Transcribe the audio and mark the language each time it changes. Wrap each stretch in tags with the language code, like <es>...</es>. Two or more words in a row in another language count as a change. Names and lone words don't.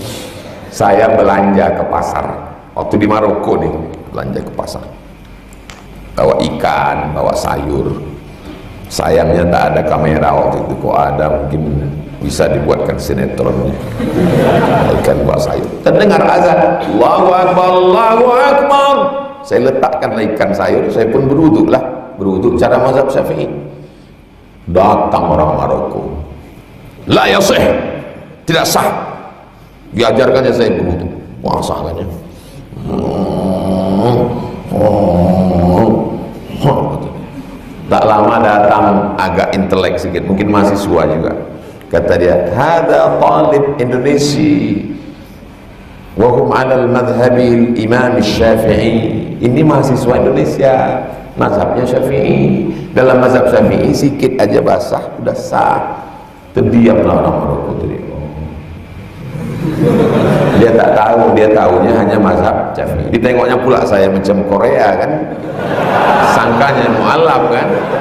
<id>Saya belanja ke pasar waktu di Maroko nih, belanja ke pasar, bawa ikan, bawa sayur. Sayangnya tak ada kamera waktu itu. Kok ada, mungkin bisa dibuatkan sinetronnya. Ikan bawa sayur, terdengar azan,</id> <ar>الله أكبر، الله أكبر.</ar> <id>Saya letakkan ikan sayur, saya pun berwuduk lah, berwuduk cara mazhab Syafi'i. Datang orang Maroko,</id> <ar>لا يصح,</ar> <id>tidak sah. Diajarkannya saya berwuduk. Wah, sahnya tak lama datang agak intelek sedikit, mungkin mahasiswa juga. Kata dia,</id> <ar>هذا طالب إندونيسيا وهم على المذهب الإمام الشافعي.</ar> <id>Ini mahasiswa Indonesia, mazhabnya Syafi'i. Dalam mazhab Syafi'i sikit aja basah udah sah. Terdiamlah orang Maroko tadi. Dia tak tahu, dia tahunya hanya mazhab Syafi'i. Ditengoknya pula saya macam Korea kan, sangkanya mu'alaf kan.</id>